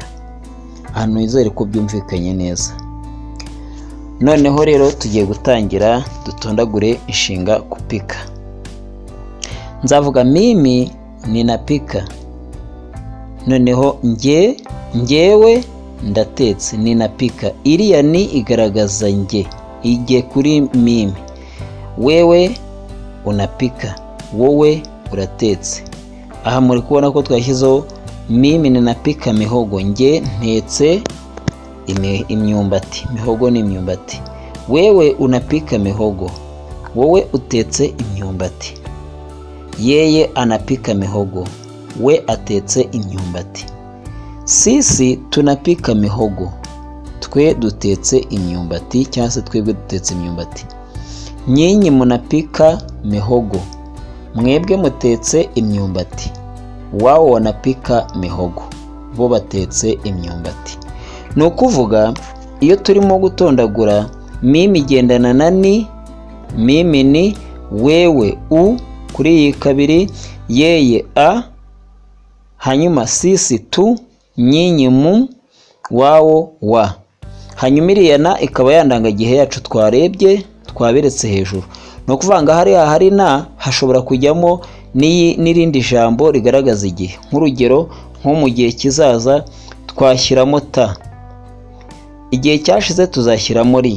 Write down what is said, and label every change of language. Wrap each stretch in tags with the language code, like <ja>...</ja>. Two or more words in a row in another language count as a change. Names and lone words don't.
<rw>Hano nizere ko byumvikanye neza. Noneho rero tugiye gutangira dutondagure inshinga kupika. Nzavuga</rw> <sw>mimi ninapika.</sw> <rw>Noneho ngewe ndatetse, ninapika. Iriya ni igaragaza nge, ige kuri mimi.</rw> <sw>Wewe unapika,</sw> <rw>wowe uratetse. Aha muri kubona ko twashyizeho</rw> <sw>mimi ninapika mihogo,</sw> <rw>nge ntetse imyumbati. Mihogo ni imyumbati.</rw> <sw>Wewe unapika mihogo,</sw> <rw>wowe utetse imyumbati.</rw> <sw>Yeye anapika mihogo,</sw> <rw>we atetse imyumbati.</rw> <sw>Sisi tunapika mihogo,</sw> <rw>twe dutetse imyumbati cyangwa se twebwe dutetse imyumbati.</rw> <sw>Nyinyi munapika mihogo,</sw> <rw>mwebwe mutetse imyumbati.</rw> <sw>Wao wanapika mihogo,</sw> <rw>bo batetse imyumbati. Ni ukuvuga iyo turimo gutondagura, mimi igendana na ni,</rw> <sw>mimi ni,</sw> <rw>wewe u kuri iyi kabiri, yeye a, hanyuma sisi tu, nyinyi mu, wawo wa. Hanyuma iriya na ikaba yandangagihe yacu twarebye twaberetse hejuru. Ni ukuvuga ngo hari na hashobora kujyamo n'irindi jambo rigaragaza igihe. Nk'urugero nko mu gihe kizaza twashyiramo ta, igihe cyashize tuzashyiramo ri.</rw>